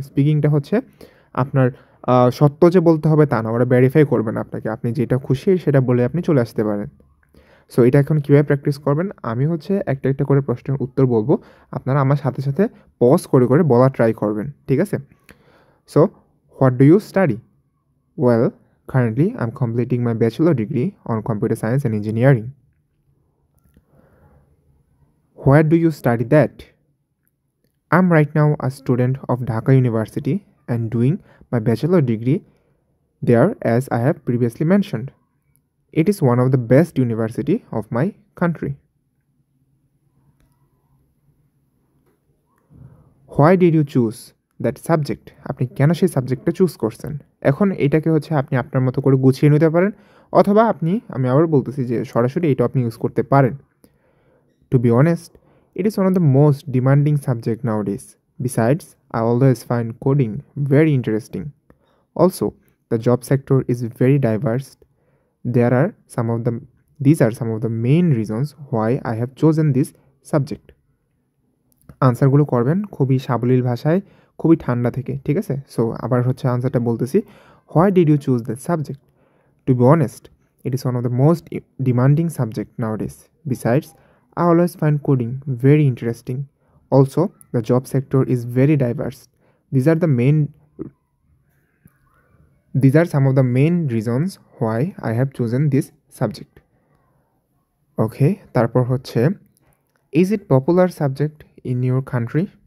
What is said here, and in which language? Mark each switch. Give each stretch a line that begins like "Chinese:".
Bangla: স্পিকিংটা আপনার সত্য যে বলতে হবে তা না, ওরা ভেরিফাই করবে না আপনাকে। আপনি যেটা খুশি সেটা বলে আপনি চলে আসতে পারেন। সো এটা এখন কীভাবে প্র্যাকটিস করবেন, আমি একটা একটা করে প্রশ্নের উত্তর বলবো, আপনারা আমার সাথে সাথে পজ করে করে বলা ট্রাই করবেন, ঠিক আছে?
English: So what do you study? Well, currently I'm completing my bachelor degree on computer science and engineering. Where do you study that? I'm right now a student of Dhaka University and doing my bachelor degree there, as I have previously mentioned. It is one of the best university of my country. Why did you choose that subject?
Bangla: আপনি কেন সেই সাবজেক্টটা choose করছেন? এখন এটাকে আপনি আপনার মতো করে গুছিয়ে নিতে পারেন, অথবা আমি আবার বলতেছি যে সরাসরি এটা আপনি ইউজ করতে পারেন।
English: To be honest, it is one of the most demanding subject nowadays. Besides, I always find coding very interesting. Also, the job sector is very diverse. There are some of the These are some of the main reasons why I have chosen this subject.
Bangla: আনসারগুলো করবেন খুবই সাবলীল ভাষায়, খুবই ঠান্ডা থেকে, ঠিক আছে?
English: so
Bangla: আবার আনসারটা বলতেছি।
English: Why did you choose that subject? To be honest, it is one of the most demanding subject nowadays. Besides, I always find coding very interesting. Also, the job sector is very diverse. These are some of the main reasons why I have chosen this subject. Okay,
Bangla: তারপর
English: is it popular subject in your country?